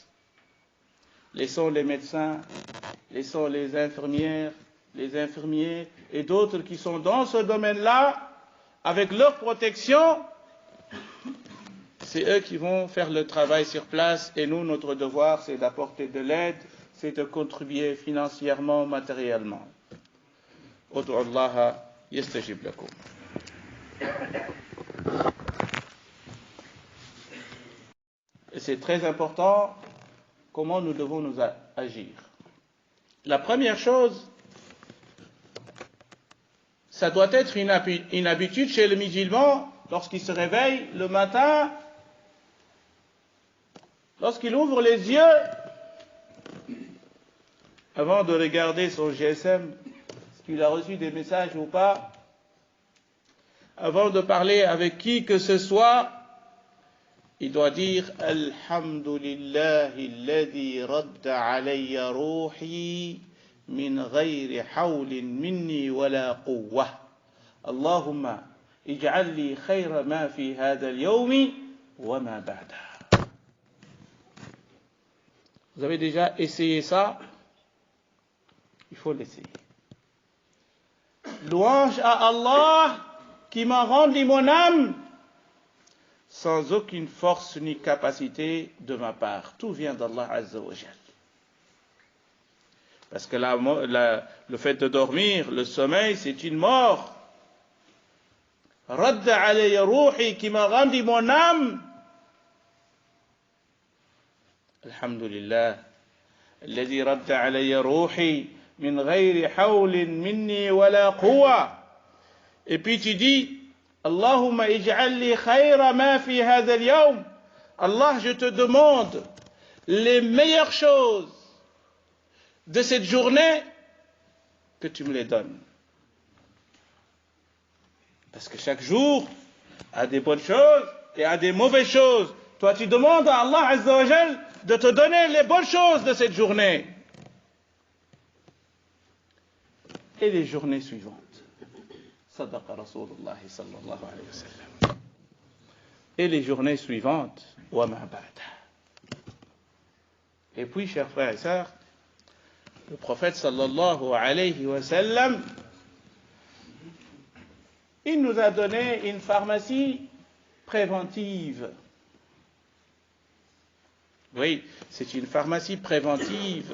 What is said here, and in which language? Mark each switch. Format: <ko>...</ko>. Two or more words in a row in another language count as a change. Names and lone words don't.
<fr>Laissons les médecins, laissons les infirmières, les infirmiers et d'autres qui sont dans ce domaine-là, avec leur protection, c'est eux qui vont faire le travail sur place et nous, notre devoir, c'est d'apporter de l'aide, c'est de contribuer financièrement, matériellement.</fr> <ar>ادعوا الله يستجب لكم.</ar> <fr>Et c'est très important comment nous devons nous agir. La première chose, ça doit être une habitude chez le musulman, lorsqu'il se réveille le matin, lorsqu'il ouvre les yeux, avant de regarder son GSM, est-ce qu'il a reçu des messages ou pas, avant de parler avec qui que ce soit, il doit dire</fr> <ar>الحمد لله الذي رد علي روحي من غير حول مني ولا قوة. اللهم اجعل لي خير ما في هذا اليوم وما بعده.</ar> <fr>Vous avez déjà essayé ça? Il faut l'essayer. Louange à Allah qui m'a rendu mon âme sans aucune force ni capacité de ma part. Tout vient d'Allah</fr> <ar>عز وجل.</ar> <fr>Parce que le fait de dormir, le sommeil, c'est une mort.</fr> <ar>رد علي روحي</ar> <fr>qui m'a rendu mon âme. Alhamdulillah.</fr> <ar>الذي رد علي روحي من غير حول مني ولا قوة.</ar> <fr>Et puis tu dis</fr> <ar>اللهم اجعل لي خير ما في هذا اليوم.</ar> <fr>Allah, je te demande les meilleures choses de cette journée, que tu me les donnes. Parce que chaque jour a des bonnes choses et a des mauvaises choses. Toi, tu demandes à Allah</fr> <ar>عز وجل</ar> <fr>de te donner les bonnes choses de cette journée. Et les journées suivantes.</fr> <ar>صدق رسول الله صلى الله عليه وسلم.</ar> <fr>Et les journées suivantes,</fr> <ar>وما بعد.</ar> <fr>Et puis, chers frères et sœurs, le prophète</fr> <ar>صلى الله عليه وسلم,</ar> <fr>il nous a donné une pharmacie préventive. Oui, c'est une pharmacie préventive.</fr>